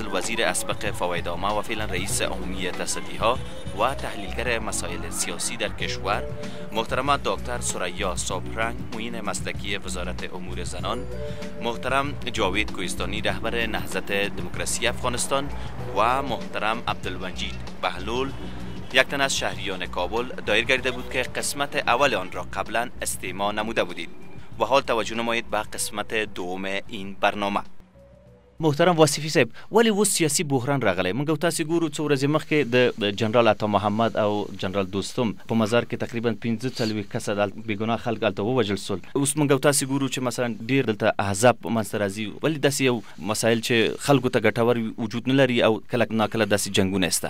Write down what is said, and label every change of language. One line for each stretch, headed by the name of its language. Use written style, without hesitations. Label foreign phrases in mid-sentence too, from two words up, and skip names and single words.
Persian: وزیر اسبق فوایدامه و فعلا رئیس عمومی تصدیها و تحلیلگر مسائل سیاسی در کشور، محترم دکتر ثریا صبحرنگ، معین مسلکی وزارت امور زنان، محترم جاوید کوهستانی، رهبر نهضت دموکراسی افغانستان و محترم عبدالمجید بهلول، یک تن از شهریان کابل دایر گردیده بود که قسمت اول آن را قبلا استماع نموده بودید و حال توجه نمایید به قسمت دوم این برنامه.
Pashto: محترم واصفی صاحب، ولی و سیاسی بحران راغلی. موږ تاسو ګورو څو ورځې مخکې د جنرال عطا محمد او جنرال دوستم په مزار کې تقریبا 45 کسه د بیګناه خلک هلته ووژل سول. اوس موږ تاسو ګورو چې مثلا ډیر دلته احزاب منځته راځي، ولې داسې یو مسایل چې خلکو ته ګټور وجود نه لري او کله ناکله داسې جنګونه شته.